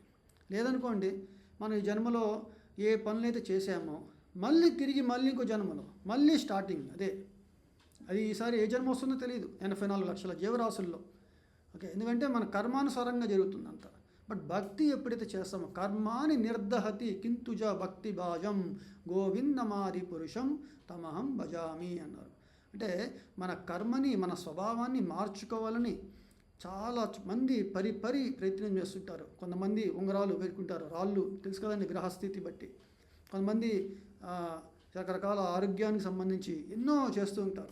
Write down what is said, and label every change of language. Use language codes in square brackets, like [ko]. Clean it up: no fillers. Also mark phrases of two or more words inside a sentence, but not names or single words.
[te] లేదనుకోండి మనం ఈ జన్మలో ఏ పనులైతే చేసామో మళ్ళీ తిరిగి ఇంకో జన్మలో మళ్ళీ స్టార్టింగ్ అది ఈసారి ఏ జన్మ వస్తుందో తెలియదు 84 లక్షల జీవరాశుల్లో, ఓకే. ఎందుకంటే మన కర్మానుసారంగా జరుగుతుంది అంతా. బట్ భక్తి ఎప్పుడైతే చేస్తామో [sa] कर्मानि निर्दहति किन्तुज भक्ति भाजं गोविन्दमादि पुरुषं तमहं भजामि [te] అన్నారు. అంటే మన కర్మని మన స్వభావాన్ని మార్చుకోవాలని చాలా మంది ప్రయత్నం చేస్తుంటారు. కొంతమంది ఉంగరాలు వేసుకుంటారు, రాళ్ళు తెలుసు కదండి గ్రహస్థితి బట్టి. కొంతమంది రకరకాల ఆరోగ్యానికి సంబంధించి ఎన్నో చేస్తూ ఉంటారు.